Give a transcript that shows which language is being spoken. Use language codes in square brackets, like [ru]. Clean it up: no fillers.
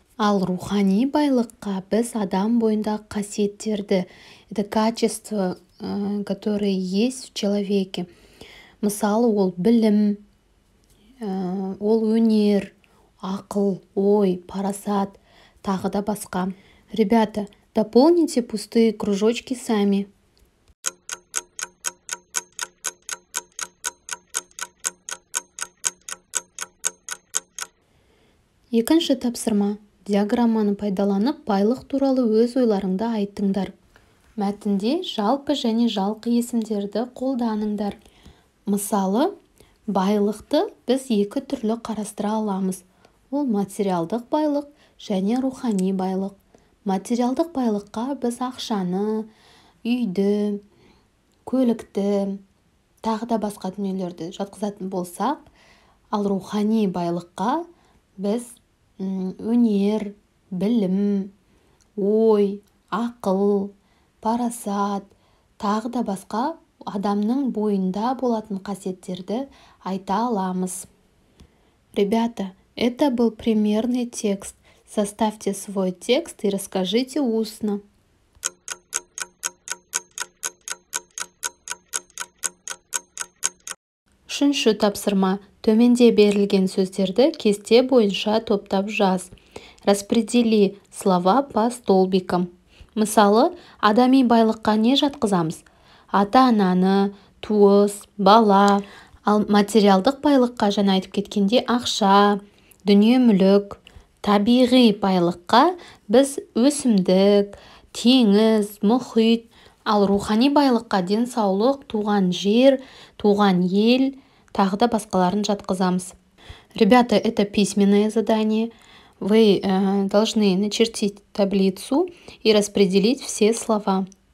[kk] Ал рухани байлыққа біз адам бойындағы қасиеттерді, [ru] это качество, которые есть в человеке. [kk] Мысалы, ол білім, ол өнер, ақыл, ой, парасат, тағы да басқа. [ru] Ребята, дополните пустые кружочки сами. [kk] Екінші тапсырма. Диаграмманы пайдаланып, байлық туралы өз ойларыңды айттыңдар. Мәтінде жалпы және жалқы есімдерді қолданыңдар. Мысалы, байлықты біз екі түрлі қарастыра аламыз. Ол материалдық байлық және рухани байлық. Материалдық байлыққа біз ақшаны, үйді, көлікті, тағы да басқа дүниелерді жатқызатын болсақ, ал рухани байлыққа біз өнер, білім, ой, ақыл, парасат, тағы да басқа адамның бойында болатын қасиеттерді айта аламыз. [ru] Ребята, это был примерный текст. Составьте свой текст и расскажите устно. [kk] Үшінші тапсырма. Төменде берілген сөздерді кесте бойынша топтап жаз. [ru] Распредели слова по столбикам. [kk] Мысалы, адами байлыққа не жатқызамыз? Ата-ананы, туыс, бала. Ал материалдық байлыққа жаңа айтып кеткенде ақша, дүние-мүлік. Табиғи байлыққа біз өсімдік, теңіз, мұхит. Ал рухани байлыққа денсаулық, туған жер, туған ел, тағы да басқаларын жатқызамыз. [ru] Ребята, это письменное задание. Вы должны начертить таблицу и распределить все слова.